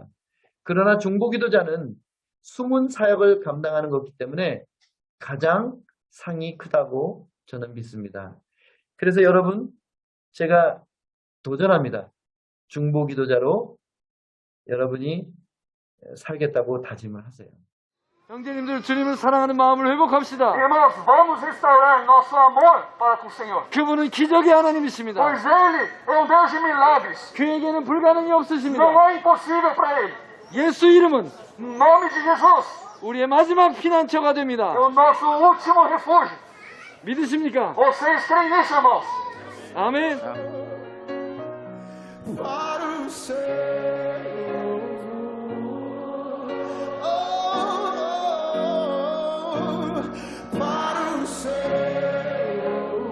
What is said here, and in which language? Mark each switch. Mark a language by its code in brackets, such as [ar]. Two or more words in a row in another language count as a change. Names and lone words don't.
[ko] 그러나 중보기도자는 숨은 사역을 감당하는 것이기 때문에 가장 상이 크다고 저는 믿습니다. 그래서 여러분, 제가 도전합니다. 중보기도자로 여러분이 살겠다고 다짐을 하세요. 형제님들, 주님을 사랑하는 마음을 회복합시다. [pt] Irmãos, vamos restaurar nosso amor para com o Senhor. [ko] 그분은 기적의 하나님이십니다. [pt] Pois Ele é um Deus de milagres. [ko] 그에게는 불가능이 없으십니다. [pt] Não há impossível para Ele. [ko] 예수 이름은 [pt] Em nome de Jesus, [ko] 우리의 마지막 피난처가 됩니다. [pt] é o nosso último refúgio. [ko] 믿으십니까? [pt] Vocês creem nisso, irmãos? [ko] 아멘. [pt] para o céu. Para o céu.